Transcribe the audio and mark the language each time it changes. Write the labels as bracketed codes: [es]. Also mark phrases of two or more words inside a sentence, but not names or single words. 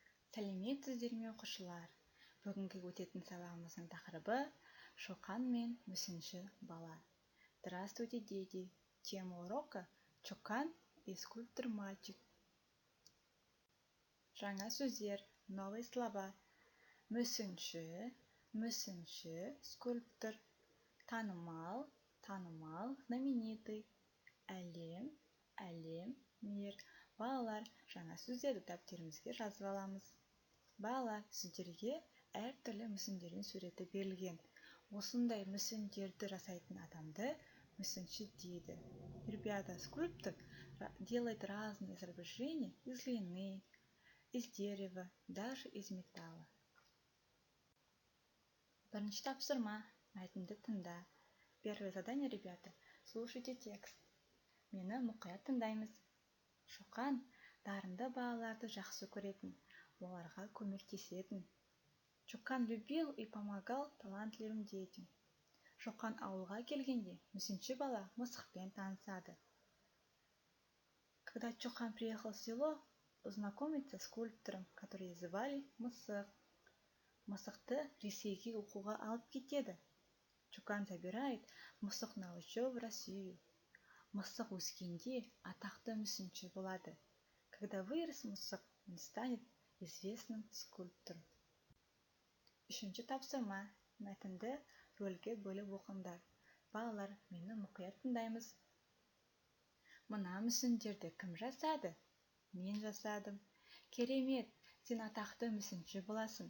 [kk] Сәлеметсіздер ме оқушылар? Бүгінгі өтетін сабағымыздың тақырыбы Шоқан мен мүсінші бала. [ru] Здравствуйте, дети! Тема урока Чокан и скульптор мальчик. [kk] Жаңа сөздер, [ru] новые слова. [kk] Мүсінші, скульптор. Танымал, знаменитый. Әлем, мир. Балалар, жаңа сөздерді дәптерімізге жазып аламыз. Балалар, сіздерге әртүрлі мүсіндердің суреті берілген. Осындай мүсіндерді жасайтын адамды мүсінші дейді. [ru] Ребята, скульптор делает разные изображения из глины, из дерева, даже из металла. [kk] Бірінші тапсырма, мәтінді тыңда. [ru] Первое задание, ребята, слушайте текст. [kk] Мені мұқият тыңдаймыз. Шоқан дарынды балаларды жақсы көретін, оларға көмектесетін. [ru] Чокан любил и помогал талантливым детям. [kk] Шоқан ауылға келгенде мүсінші бала мысықпен танысады. [ru] Когда Чокан приехал в село, знакомиться с скульптором, который звали Мысық. [kk] Мысықты Ресейге оқуға алып кетеді. [ru] Чокан забирает Мысық на учебу в Россию. [kk] Мысық өскенде атақты мүсінші болады. [ru] Когда вырос Мысық, он станет известным скульптором. [kk] Үшінші тапсырма, мәтінді рөлге бөліп оқыңдар. Балалар, мені мұқият тыңдаймыз. Мына мүсіндерді кім жасады? Мен жасадым. Керемет, сен атақты мүсінші боласың.